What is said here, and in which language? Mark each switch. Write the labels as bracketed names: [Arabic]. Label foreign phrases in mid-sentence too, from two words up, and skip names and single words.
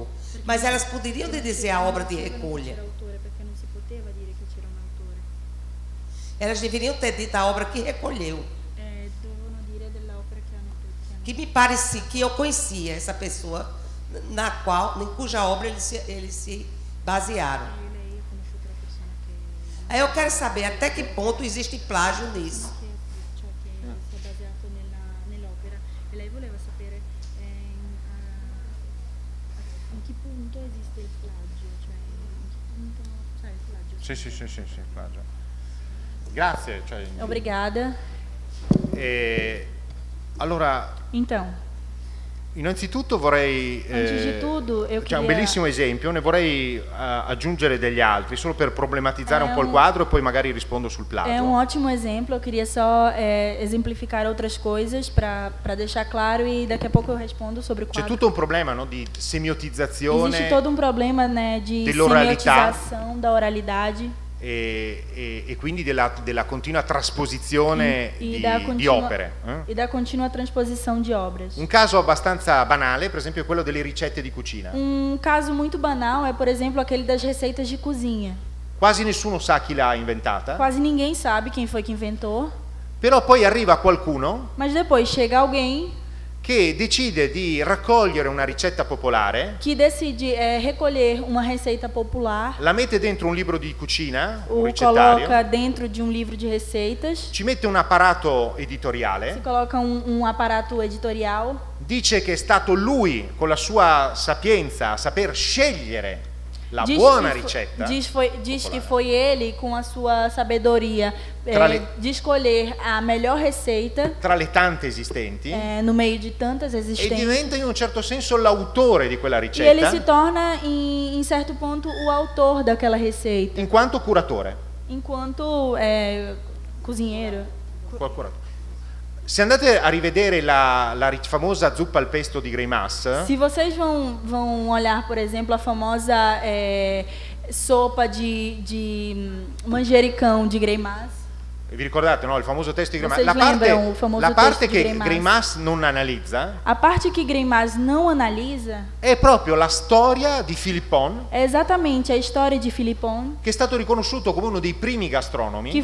[Portuguese] Mas elas poderiam dizer a obra de recolha. Elas deveriam ter dito a obra que recolheu. Que me parecia que eu conhecia essa pessoa em cuja obra eles se basearam. Aí eu quero saber até que ponto existe plágio nisso. [Italian] Sì, plagio. Grazie. [Portuguese] Obrigada. [Italian] Allora, [Portuguese] Então, [Italian] innanzitutto vorrei, [Portuguese] antes de tudo, eu [Italian] c'è un [Portuguese] queria... [Italian] bellissimo esempio, ne vorrei aggiungere degli altri, solo per problematizzare un po' il quadro e poi magari rispondo sul plagio. [Portuguese] É um ótimo exemplo, eu queria só exemplificar outras coisas para deixar claro e daqui a pouco eu respondo sobre o [Italian] C'è [Portuguese] quadro. [Italian] tutto un problema, no, di semiotizzazione [Portuguese] Existe todo um problema, né, de [Italian] dell'oralità [Portuguese] semiotização da oralidade [Italian] e quindi della continua trasposizione di opere. [Portuguese] E da contínua transposição de obras. [Italian] Un caso abbastanza banale, per esempio, è quello delle ricette di cucina. [Portuguese] Um caso muito banal é, por exemplo, aquele das receitas de cozinha. [Italian] quasi nessuno sa chi l'ha inventata, [Portuguese] quase ninguém sabe quem foi que inventou, [Italian] però poi arriva qualcuno [Portuguese] mas depois chega alguém [Italian] che decide di raccogliere una ricetta popolare, [Portuguese] que decide recolher uma receita popular, [Italian] la mette dentro un libro di cucina, un [Portuguese] o [Italian] ricettario, [Portuguese] coloca dentro de um livro de receitas, [Italian] ci mette un apparato [Portuguese] se [Italian] editoriale, [Portuguese] coloca um aparato editorial, [Italian] dice che è stato lui con la sua sapienza a saper scegliere la [Portuguese] diz [Italian] buona [Portuguese] que fo- [Italian] ricetta, [Portuguese] diz que foi ele, com a sua sabedoria, de escolher a melhor receita [Italian] tra le tante esistenti, [Portuguese] no meio de tantas [Italian] e [Portuguese] existentes. [Italian] diventa in un certo senso l'autore di quella [Portuguese] E ele se [Italian] ricetta [Portuguese] torna, em certo ponto, o autor daquela receita, [Italian] in quanto curatore. [Portuguese] enquanto cozinheiro. [Italian] Curatore. Se andate a rivedere la famosa zuppa al pesto di Greimas, [Portuguese] Se vocês vão olhar, por exemplo, a famosa sopa de manjericão de Greimas, [Italian] vi ricordate, no? Il famoso testo di Greimas, [Portuguese] Vocês lembram o famoso [Italian] la parte testo di che Greimas non analizza [Portuguese] a parte que Greimas não analisa [Italian] è proprio la storia di Philippon, [Portuguese] é exatamente a história de Philippon, [Italian] che è stato riconosciuto come uno dei primi [Portuguese] que [Italian] gastronomi,